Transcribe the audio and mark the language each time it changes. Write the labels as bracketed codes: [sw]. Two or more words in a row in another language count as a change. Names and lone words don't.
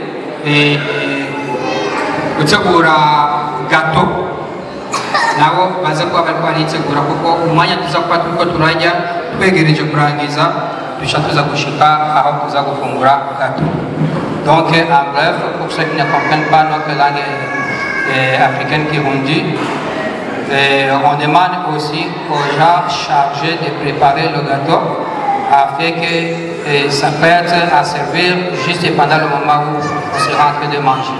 [rn] gutegura gato nabo baze kuba bariko baritegura kuko umwanya tuza kuba turiko turajya twegereje kurangiza duca tuza gushika aho tuza gufungura gato. [fr] Donc en bref, pour ceux qui ne comprennent pas notre langue africaine kirundi, on demande aussi aux gens chargés de préparer le gâteau afin que ça prête à servir juste pendant le moment où on sera en train de manger.